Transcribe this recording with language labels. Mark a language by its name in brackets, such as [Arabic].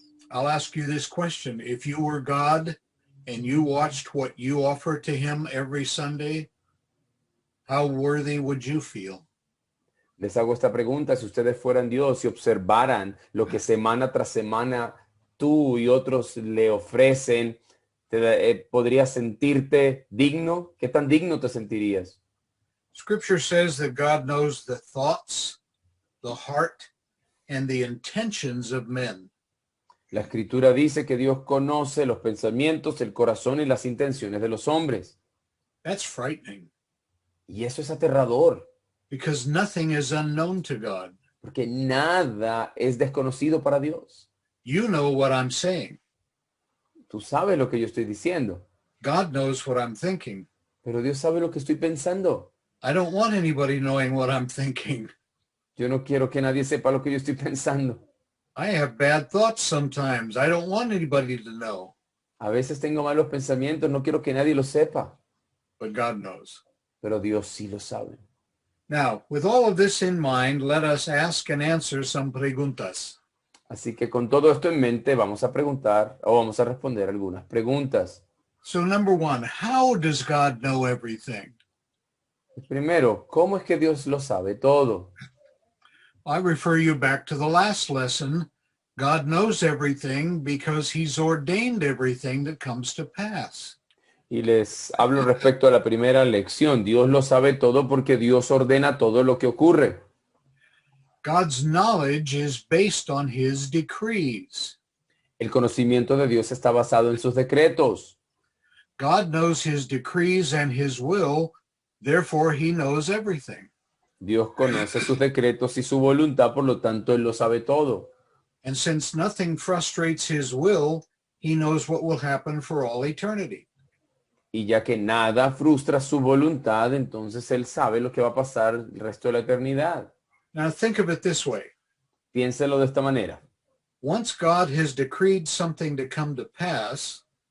[English] I'll ask you this question. If you were God and you watched what you offer to him every Sunday, how worthy would you feel? [Spanish] Les hago esta pregunta: si ustedes fueran Dios y observaran lo que semana tras semana tú y otros le ofrecen, ¿podrías sentirte digno? ¿Qué tan digno te sentirías? [English] Scripture says that God knows the thoughts, the heart, and the intentions of men. [Spanish] La Escritura dice que Dios conoce los pensamientos, el corazón y las intenciones de los hombres. [English] That's frightening [Spanish] Y eso es aterrador, [English] because nothing is unknown to God. [Spanish] porque nada es desconocido para Dios. [English] You know what I'm saying. [Spanish] Tú sabes lo que yo estoy diciendo, [English] God knows what I'm thinking. [Spanish] pero Dios sabe lo que estoy pensando. [English] I don't want anybody knowing what I'm thinking. [Spanish] Yo no quiero que nadie sepa lo que yo estoy pensando. [English] I have bad thoughts sometimes. I don't want anybody to know, [Spanish] A veces tengo malos pensamientos, no quiero que nadie lo sepa, [English] but God knows. [Spanish] pero Dios sí lo sabe. [English] Now, with all of this in mind, let us ask and answer some [Spanish] preguntas. Así que con todo esto en mente vamos a preguntar o vamos a responder algunas preguntas. [English] So, number one, how does God know everything? [Spanish] Primero, ¿cómo es que Dios lo sabe todo? [English] I refer you back to the last lesson. God knows everything because he's ordained everything that comes to pass. [Spanish] Y les hablo respecto a la primera lección. Dios lo sabe todo porque Dios ordena todo lo que ocurre. [English] God's knowledge is based on his decrees. [Spanish] El conocimiento de Dios está basado en sus decretos. [English] God knows his decrees and his will, therefore he knows everything. [Spanish] Dios conoce sus decretos y su voluntad, por lo tanto, Él lo sabe todo. [English] And since nothing frustrates his will, he knows what will happen for all eternity. [Spanish] Y ya que nada frustra su voluntad, entonces Él sabe lo que va a pasar el resto de la eternidad. [English] Now think of it this way. [Spanish] Piénselo de esta manera. [English] Once God has decreed something to come to pass,